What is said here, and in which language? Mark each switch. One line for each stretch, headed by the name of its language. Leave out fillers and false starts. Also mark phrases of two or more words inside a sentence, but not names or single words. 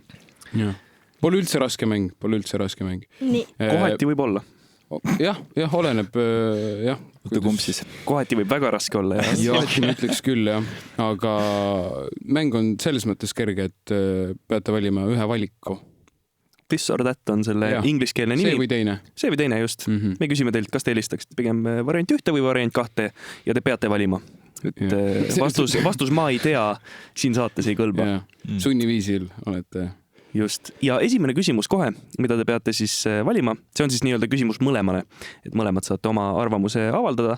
Estonian: Pole üldse raske mäng. Nii. Kohati võib olla. Jah, oleneb, jah. Kumb siis? Kohati võib väga raske olla. Jah, ma ütleks küll, jah. Aga mäng on selles mõttes kerge, et peate valima ühe valiku.
English: This or that
Estonian: on selle ingliskeelne nimi. See või teine, just. Me küsime teilt, kas te helistaksite pigem variant 1 või variant 2 ja te peate valima. Vastus ma ei tea, siin saates ei kõlba. Sunniviisil olete... Just. Ja esimene küsimus kohe, mida te peate siis valima, see on siis nii-öelda küsimus mõlemale, et mõlemad saate oma arvamuse avaldada.